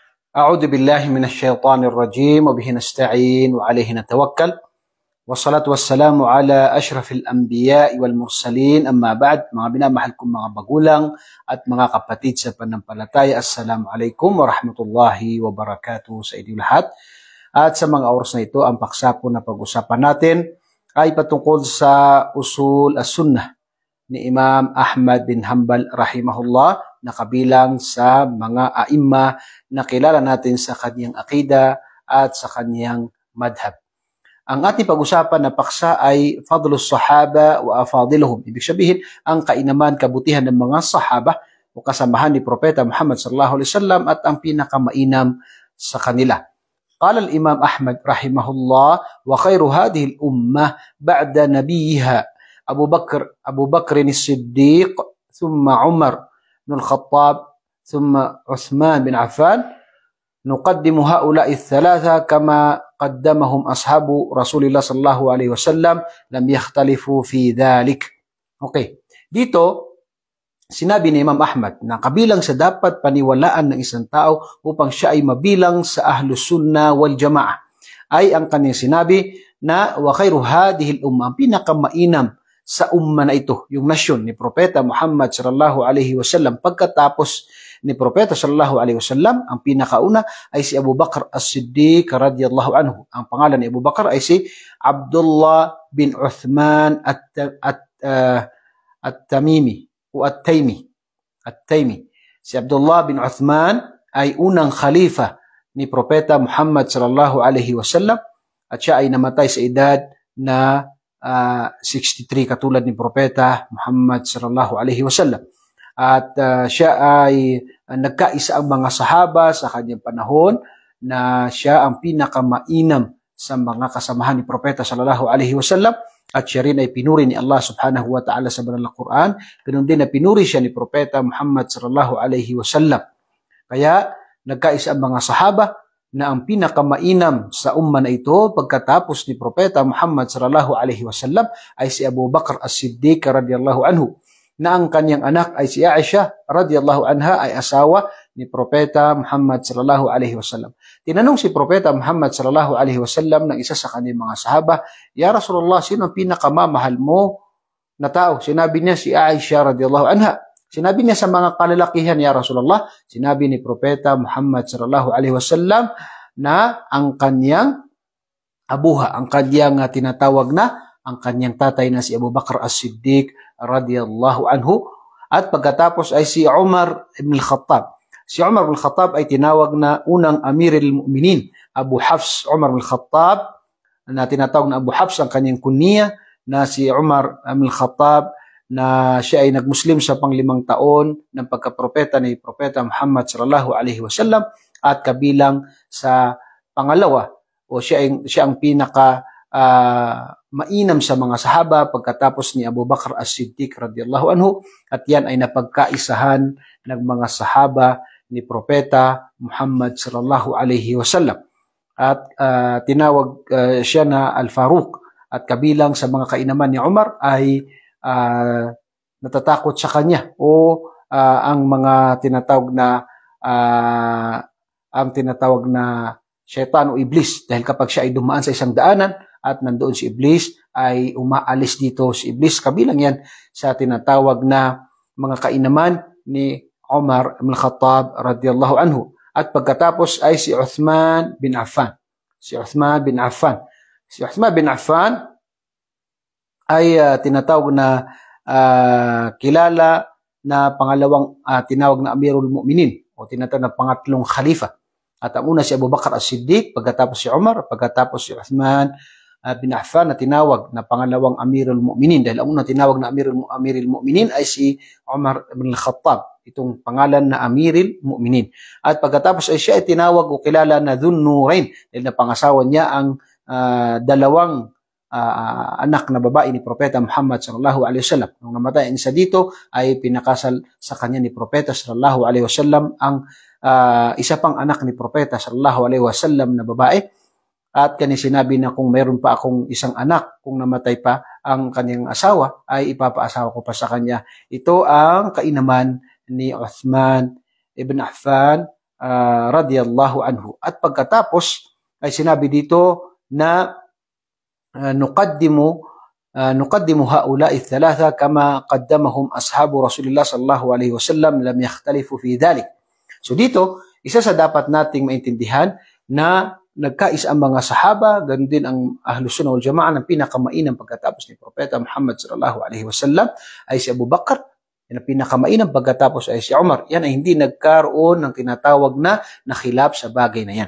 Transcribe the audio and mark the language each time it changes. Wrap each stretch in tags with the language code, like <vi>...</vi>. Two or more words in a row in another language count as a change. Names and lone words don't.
<ar>أعوذ بالله من الشيطان الرجيم وبه نستعين وعليه نتوكل والصلاة والسلام على أشرف الأنبياء والمرسلين أما بعد</ar> <tl>mga binamahal kong mga bagulang at mga kapatid sa panampalataya,</tl> <ar>السلام عليكم ورحمة الله وبركاته sa inyo lahat.</ar> <tl>At sa mga oras na ito, ang paksa po na pag-usapan natin ay patungkol sa</tl> <ar>أصول السنة</ar> <tl>ni Imam Ahmad bin Hanbal rahimahullah, na kabilang sa mga aimma na kilala natin sa kanyang akida at sa kanyang madhab. Ang ating pag-usapan na paksa ay</tl> <ar>فضل الصحابة وأفاضلهم.</ar> <tl>Ibig sabihin, ang kainaman, kabutihan ng mga sahaba o kasamahan ni Propeta Muhammad</tl> <ar>صلى الله عليه وسلم</ar> <tl>at ang pinakamainam sa kanila.</tl> <ar>قال الإمام أحمد رحمه الله: وخير هذه الأمة بعد نبيها أبو بكر الصديق ثم عمر بن الخطاب ثم عثمان بن عفان نقدم هؤلاء الثلاثة كما قدمهم أصحاب رسول الله صلى الله عليه وسلم لم يختلفوا في ذلك.</ar> <tl>Okay. Dito, sinabi ni Imam Ahmad na kabilang sa dapat paniwalaan ng isang tao upang siya ay mabilang sa</tl> <ar>أهل السنة والجماعة</ar> <tl>ay ang kanyang sinabi na</tl> <ar>وخير هذه الأمة,</ar> <tl>ang pinakamainam sa umma na ito, yung nasyon ni Propeta Muhammad</tl> <ar>صلى الله عليه وسلم.</ar> <tl>Pagkatapos ni Propeta</tl> <ar>صلى الله عليه وسلم,</ar> <tl>ang pinakauna ay si Abu Bakr as-Siddiq</tl> <ar>رضي الله عنه.</ar> <tl>Ang pangalan ni Abu Bakr ay si Abdullah bin Uthman at-Tamimi o at-Taymi. Si Abdullah bin Uthman ay unang khalifa ni Propeta Muhammad</tl> <ar>صلى الله عليه وسلم</ar> <tl>at siya ay namatay sa edad na 63 katulad ni Propeta Muhammad</tl> <ar>صلى الله عليه وسلم.</ar> <tl>At siya ay nagkaisa ang mga sahaba sa kanyang panahon na siya ang pinakamainam sa mga kasamahan ni Propeta</tl> <ar>صلى الله عليه وسلم.</ar> <tl>At siya rin ay pinuri ni Allah</tl> <ar>سبحانه وتعالى</ar> <tl>sa banal na Quran. Ganun din na pinuri siya ni Propeta Muhammad</tl> <ar>صلى الله عليه وسلم.</ar> <tl>Kaya nagkaisa ang mga sahaba na ang pinakamainam sa umma na ito pagkatapos ni Propeta Muhammad</tl> <ar>صلى الله عليه وسلم</ar> <tl>ay si Abu Bakr as-Siddiq</tl> <ar>رضي الله عنه,</ar> <tl>na ang kanyang anak ay si Aisha</tl> <ar>رضي الله عنها</ar> <tl>ay asawa ni Propeta Muhammad</tl> <ar>صلى الله عليه وسلم.</ar> <tl>Tinanong si Propeta Muhammad</tl> <ar>صلى الله عليه وسلم</ar> <tl>ng isa sa kanyang mga sahaba,</tl> <ar>"يا رسول الله,</ar> <tl>sino ang pinakamamahal mo na tao?" Sinabi niya si Aisha</tl> <ar>رضي الله عنها.</ar> <tl>Sinabi niya sa mga kalalakihan,</tl> <ar>"يا رسول الله,"</ar> <tl>sinabi ni Propeta Muhammad</tl> <ar>صلى الله عليه وسلم</ar> <tl>na ang kanyang abuha, ang kanyang tinatawag na ang kanyang tatay na si Abu Bakr as-Siddiq</tl> <ar>رضي الله عنه.</ar> <tl>At pagkatapos ay si Umar ibn al-Khattab. Si Umar ibn al-Khattab ay tinawag na unang</tl> <ar>أمير المؤمنين.</ar> <tl>Abu Hafs Umar ibn al-Khattab, na tinatawag na Abu Hafs ang kanyang kunya, na si Umar ibn al-Khattab na siya ay nagmuslim sa pang-5 taon ng pagkapropeta ni Propeta Muhammad</tl> <ar>صلى الله عليه وسلم</ar> <tl>at kabilang sa pangalawa o siya ang pinaka mainam sa mga sahaba pagkatapos ni Abu Bakr as-Siddiq</tl> <ar>رضي الله عنه,</ar> <tl>at yan ay napagkaisahan ng mga sahaba ni Propeta Muhammad</tl> <ar>صلى الله عليه وسلم.</ar> <tl>At tinawag siya na Al-Faruq, at kabilang sa mga kainaman ni Umar ay natatakot sa kanya o ang mga tinatawag na syaitan o iblis, dahil kapag siya ay dumaan sa isang daanan at nandoon si iblis, ay umaalis dito si iblis. Kabilang yan sa tinatawag na mga kainaman ni Umar ibn Khattab</tl> <ar>رضي الله عنه.</ar> <tl>At pagkatapos ay si Uthman bin Affan. Si Uthman bin Affan ay tinatawag na kilala na pangalawang tinawag na</tl> <ar>أمير المؤمنين</ar> <tl>o tinatawag na pangatlong khalifa. At ang una si Abu Bakr as-Siddiq, pagkatapos si Umar, pagkatapos si Uthman bin Affan na tinawag na pangalawang</tl> <ar>أمير المؤمنين,</ar> <tl>dahil ang unang tinawag na</tl> <ar>أمير المؤمنين</ar> <tl>ay si Umar ibn al-Khattab, itong pangalan na</tl> <ar>أمير المؤمنين.</ar> <tl>At pagkatapos ay siya ay tinawag o kilala na Dhun Nurain, dahil napangasawa niya ang dalawang anak na babae ni Propeta Muhammad</tl> <ar>صلى الله عليه وسلم.</ar> <tl>Nung namatay ang isa dito, ay pinakasal sa kanya ni Propeta</tl> <ar>صلى الله عليه وسلم</ar> <tl>ang isa pang anak ni Propeta</tl> <ar>صلى الله عليه وسلم</ar> <tl>na babae. At kanya sinabi na kung mayroon pa akong isang anak, kung namatay pa ang kanyang asawa, ay ipapaasawa ko pa sa kanya. Ito ang kainaman ni Uthman ibn Affan</tl> <ar>رضي الله عنه.</ar> <tl>At pagkatapos ay sinabi dito na</tl> <ar>نقدم هؤلاء الثلاثة كما قدمهم أصحاب رسول الله صلى الله عليه وسلم لم يختلفوا في ذلك.</ar> <tl>So dito, isa sa dapat nating maintindihan na nagkais ang mga sahaba, ganun din ang</tl> <ar>أهل السنة والجماعة,</ar> <tl>ng pinakamainam pagkatapos ni Propeta Muhammad</tl> <ar>صلى الله عليه وسلم</ar> <tl>ay si Abu Bakr, yan ang pinakamainam pagkatapos ay si Umar. Yan ay hindi nagkaroon ng tinatawag na khilaf sa bagay na yan.</tl>